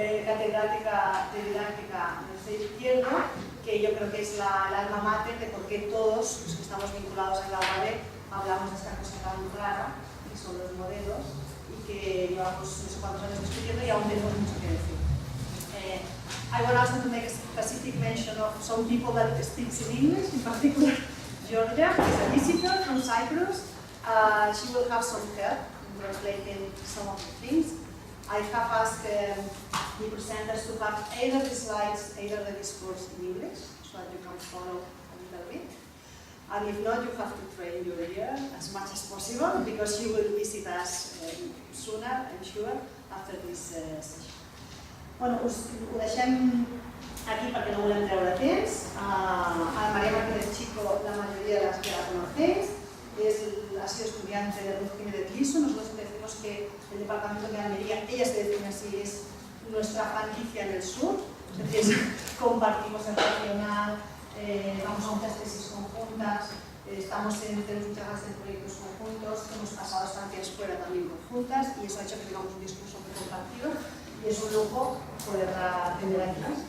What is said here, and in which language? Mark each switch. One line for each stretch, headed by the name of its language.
Spanish: catedrática de didáctica del CEI Izquierdo, que yo creo que es la alma mater de por qué todos los que estamos vinculados en la UAB hablamos de esta cosa tan rara, que son los modelos, y que llevamos no sé cuántos años discutiendo y aún tenemos mucho que decir.
English: I want also to make a specific mention of some people that speak in English, in particular Georgia, who is a visitor from Cyprus. She will have some help in translating some of the things. I have asked the presenters to have either the slides, either the discourse in English, so that you can follow a little bit. And if not, you have to train your ear as much as possible, because you will visit us sooner, I'm sure, after this session.
Catalan: Bueno, us ho deixem aquí perquè no volem treure temps.
Spanish: A María Martínez Chico, la mayoría de las que la conocéis, ha sido estudiante de Ruth Jiménez Liso. Nosotros decimos que el departamento de Almería, ella se define así, es nuestra franquicia en el sur, es decir, compartimos el regional, vamos a muchas tesis conjuntas, tenemos muchas ganas de proyectos conjuntos, hemos pasado estancias fuera también conjuntas y eso ha hecho que tengamos un discurso muy compartido y es un lujo poderla tener aquí.